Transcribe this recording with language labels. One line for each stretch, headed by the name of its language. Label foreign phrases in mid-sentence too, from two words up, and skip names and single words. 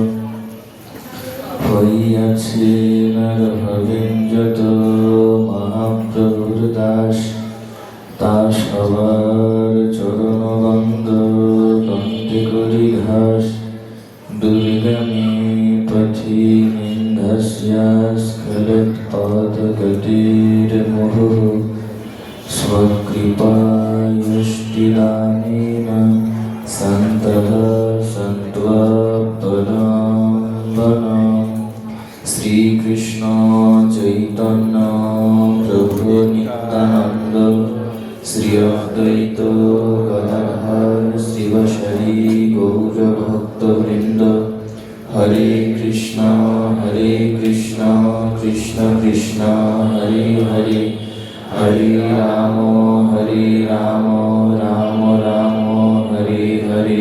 Bangla: হইয়াছে নরভবেন যত মহাপ্রভুর দাস, তা সবার চরণবন্দ বন্দে করি ঘাস।
Sanskrit: দুর্গমে পথি নিন্দস্যাস্খলৎপাদগতির্মুহুঃ स्वकृपायष्टिदानेन सन्तः सन्त्वपदाम्बनम्।
Bangla: শ্রীকৃষ্ণ চৈতন্য প্রভু নিত্যানন্দ শ্রী অদ্বৈত গদাধর শিবশরী গৌরভক্তবৃন্দ।
Sanskrit: हरे कृष्ण कृष्ण कृष्ण हरे हरे हरे राम राम राम हरे हरे।